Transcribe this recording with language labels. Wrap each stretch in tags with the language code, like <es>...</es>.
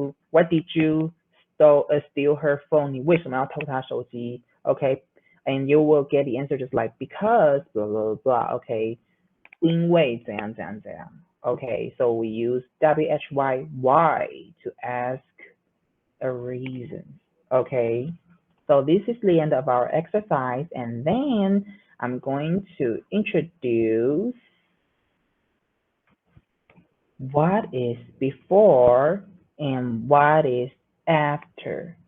<en>What did you steal her phone?</en> <zh>你为什么要偷她手机？</zh> <en>Okay, and you will get the answer just like because blah blah blah.</en> <zh>Okay, 因为怎样怎样怎样。</zh> <en>Okay, so we use why to ask a reason. Okay, so this is the end of our exercise, and then I'm going to introduce what is before and what is after.</en>